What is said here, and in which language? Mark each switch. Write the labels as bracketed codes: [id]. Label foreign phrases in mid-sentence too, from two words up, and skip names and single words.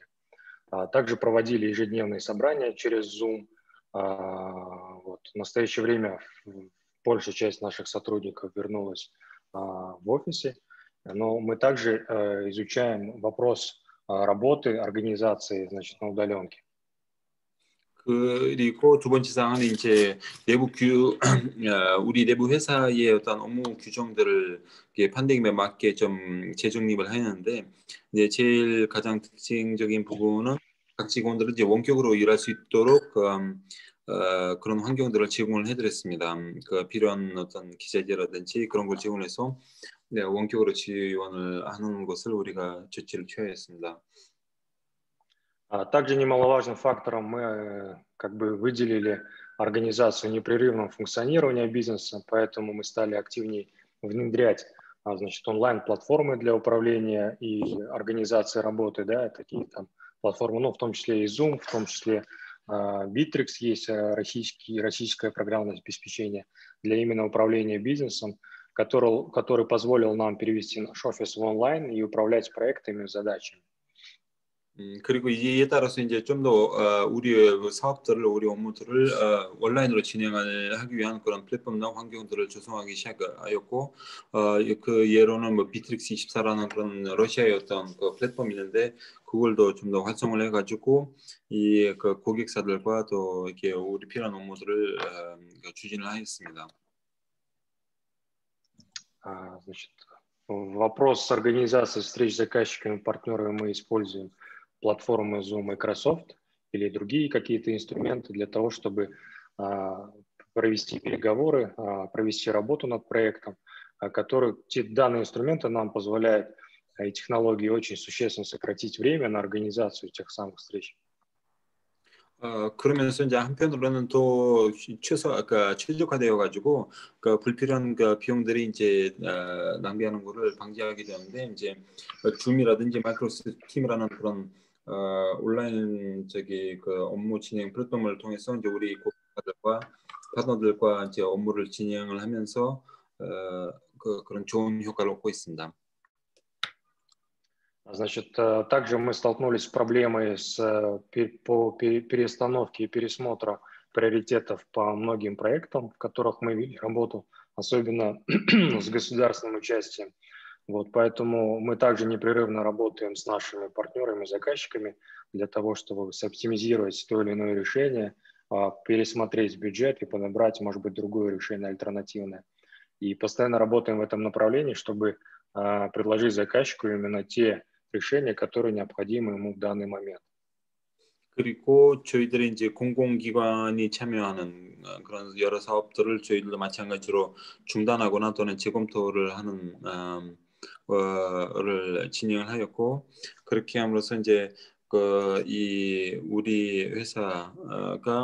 [ru] Также проводили ежедневные собрания через Zoom. В настоящее время большая часть наших сотрудников вернулась в офисе, но мы также изучаем вопрос работы организации, значит, на удаленке. [ko] 그리고 두 번째 사항은 이제 우리 내부 회사의 어떤 업무 규정들을 팬데믹에 맞게 좀 재정립을 했는데, 이제 제일 가장 특징적인 부분은 각 직원들은 이제 원격으로 일할 수 있도록 그런 환경들을 제공을 해드렸습니다. 필요한 어떤 기자재라든지 그런 걸 제공해서 원격으로 지원을 하는 것을 우리가 조치를 취하였습니다. [ru] Также немаловажным фактором мы выделили организацию непрерывного функционирования бизнеса, поэтому мы стали активнее внедрять, значит, онлайн-платформы для управления и организации работы, да, такие там платформы, ну, в том числе и Zoom, в том числе Bittrex есть российское программное обеспечение для именно управления бизнесом, который позволил нам перевести наш офис в онлайн и управлять проектами и задачами. [ko] 그리고 이에 따라서 이제 좀 더 우리의 그 사업들을 우리 업무들을 온라인으로 진행을 하기 위한 그런 플랫폼이나 환경들을 조성하기 시작하였고 그 예로는 뭐 비트릭스 24라는 그런 러시아의 어떤 그 플랫폼이 있는데 그걸도 좀 더 활성화를 해가지고 이 그 고객사들과 또 이렇게 우리 필요한 업무들을 추진을 하였습니다. [ru] Значит, вопрос организации встреч с заказчиками, партнерами мы используем платформы Zoom, Microsoft или другие какие-то инструменты для того, чтобы провести переговоры, провести работу над проектом, данные инструменты нам позволяют и технологии очень существенно сократить время на организацию тех самых встреч. [ko] 그러면서 이제 한편으로는 또 최적화되어 가지고 그 불필요한 그 비용들이 이제 낭비하는 거를 방지하게 되는데 이제 줌이라든지 마이크로소프트 팀이라는 그런 온라인 그 업무 진행 플랫폼을 통해서 이제 우리 고객들과 파트너들과 이제 업무를 진행을 하면서 그런 좋은 효과를 얻고 있습니다. [ru] Значит, также мы столкнулись с проблемой по перестановке и пересмотра приоритетов по многим проектам, в которых мы вели работу, особенно с государственным участием. Вот, поэтому мы также непрерывно работаем с нашими партнерами, заказчиками для того, чтобы оптимизировать то или иное решение, пересмотреть бюджет и подобрать, может быть, другое решение альтернативное. И постоянно работаем в этом направлении, чтобы предложить заказчику именно те решения, которые необходимы ему в данный момент. [ko] 그리고 저희들이 이제 공공기관이 참여하는 그런 여러 사업들을 저희들도 마찬가지로 중단하거나 또는 재검토를 하는 를 진행을 하였고 그렇게 함으로써 이제 이 우리 회사가